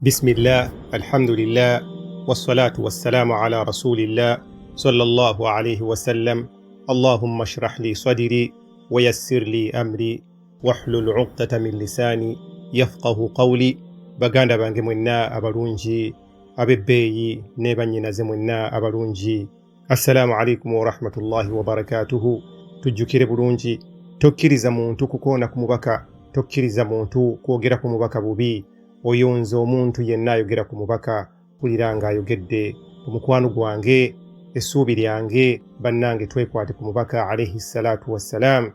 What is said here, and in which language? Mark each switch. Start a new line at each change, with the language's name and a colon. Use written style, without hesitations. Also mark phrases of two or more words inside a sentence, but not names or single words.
Arabic: بسم الله الحمد لله والصلاة والسلام على رسول الله صلى الله عليه وسلم اللهم اشرح لي صدري ويسر لي أمري واحلل عقدة من لساني يفقه قولي
Ganda: baganda bange mwenna abalungi
Arabic: abebbeeyi ne bannyinaze mwenna abalungi السلام عليكم ورحمة الله وبركاته.
Ganda: Tujjukire bulungi, tokkiriza muntu kukoona ku mubaka, tokkiriza muntu kwogera ku mubaka bubi. Oyonza omuntu yenna ayogera ku mubaka kulira nga ayogedde ku mukwano gwange, essuubi lyange, bannange twekwate ku mubaka
Arabic: عليه الصلاة والسلام.